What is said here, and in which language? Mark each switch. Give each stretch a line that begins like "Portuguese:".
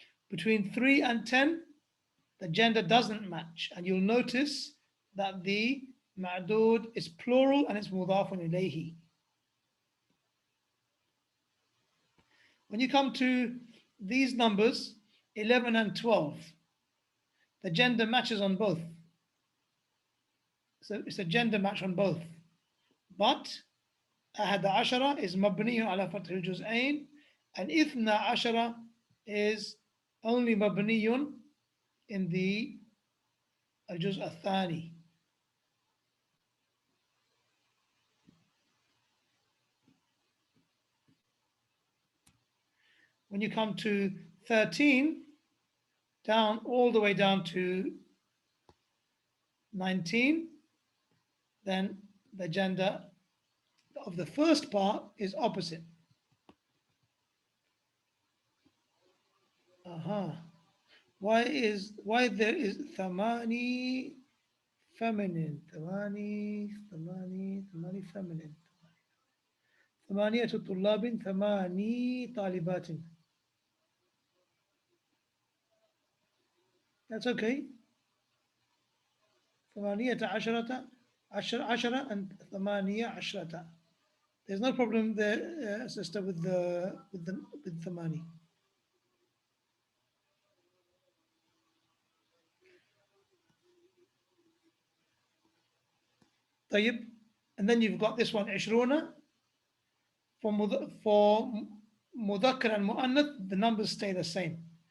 English: Between 3 and 10, the gender doesn't match, and you'll notice that the ma'dud is plural and it's mudafun ilayhi. When you come to these numbers, 11 and 12, the gender matches on both. So it's a gender match on both. But
Arabic: أحد عشرة
English: is
Arabic: مبني على فتح الجزئين,
English: and
Arabic: إثنى عشرة
English: is only مبني in the
Arabic: الجزء الثاني.
English: When you come to 13, down all the way down to 19, then the gender of the first part is opposite. Why there is thamani feminine? Thamani feminine.
Arabic: ثمانية طلاب ثماني طالبات.
English: That's okay.
Arabic: ثمانية عشرة and ثمانية عشرة.
English: There's no problem there, sister, with ثماني.
Arabic: طيب,
English: and then you've got this one عشرون. For مذكر and مؤنث, the numbers stay the same.